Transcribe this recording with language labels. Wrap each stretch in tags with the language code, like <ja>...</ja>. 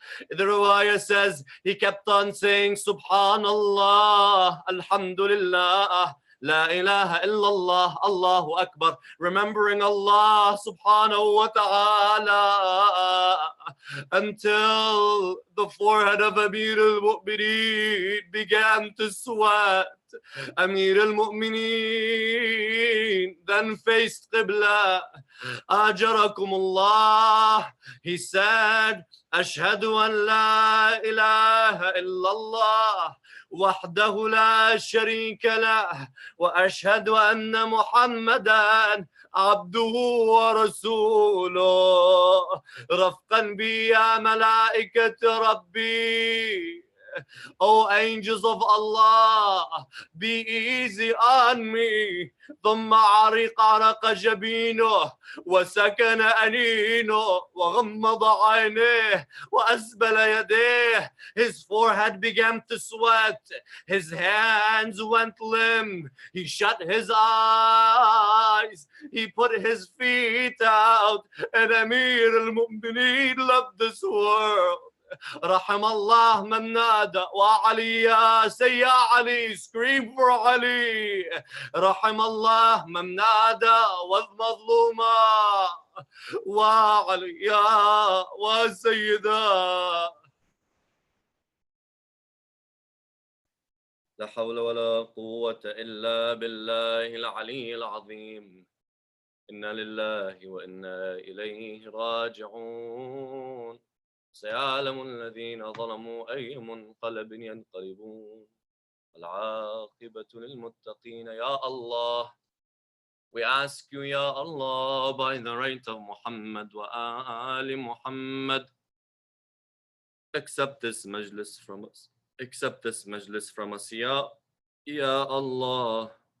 <en>The riwayah says he kept on saying Subhanallah, Alhamdulillah, La ilaha illallah, Allahu Akbar, remembering Allah subhanahu wa ta'ala, until the forehead of Amir al-Mu'mineen began to sweat. Amir al-Mu'mineen then faced Qibla. Ajarakumullah. He said, Ashhadu an la ilaha illallah.</en> <ar>وحده لا شريك له وأشهد أن محمدًا عبده ورسوله رفقًا بي يا ملائكة ربي.</ar> <en>O angels of Allah, be easy on me.</en> <ar>ثم عرق عرق جبينه وسكن أنينه وغمض عينيه وأسبل يديه.</ar> <en>His forehead began to sweat. His hands went limp. He shut his eyes. He put his feet out. And Amir al-Mu'mineen left this world.</en> <ar>رحم الله من نادى وعلي يا سي علي.</ar> <en>Scream for Ali.</en> <ar>رحم الله من نادى والمظلومة وعلي يا وسيدا. لا حول ولا قوة إلا بالله العلي العظيم. إنا لله وإنا إليه راجعون. سيعلم الذين ظلموا أي منقلب ينقلبون. العاقبة للمتقين.</ar> <en>Ya Allah, we ask you, Ya Allah, by the right of Muhammad wa Ali Muhammad, accept this majlis from us. Accept this majlis from us, Ya Allah.</en>